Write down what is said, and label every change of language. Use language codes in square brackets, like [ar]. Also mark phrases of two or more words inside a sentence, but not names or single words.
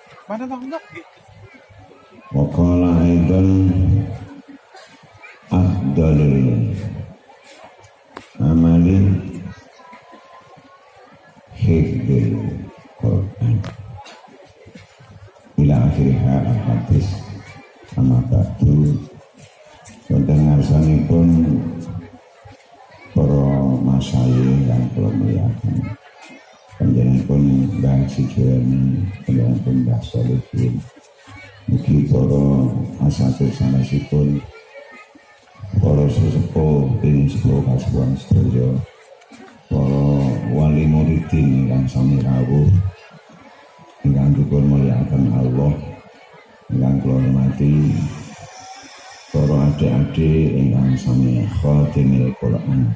[ar] وقال أيضا أفضل الأعمال حفظ القرآن. إلى آخرها الحديث. أما بعد. [jv] Wonten ngarsanipun para masyayikh dan para muliakan panjenenganipun Mbah Sijoni, panjenenganipun Mbah Solihin, mugi para asatidz sanesipun, para sesepuh ing sepuh kasuwan sedaya, para wali muridin ingkang sami rawuh, ingkang dipun muliakan Allah, ingkang kula hormati para adik-adik ingkang sami [ar] خاتم القرآن.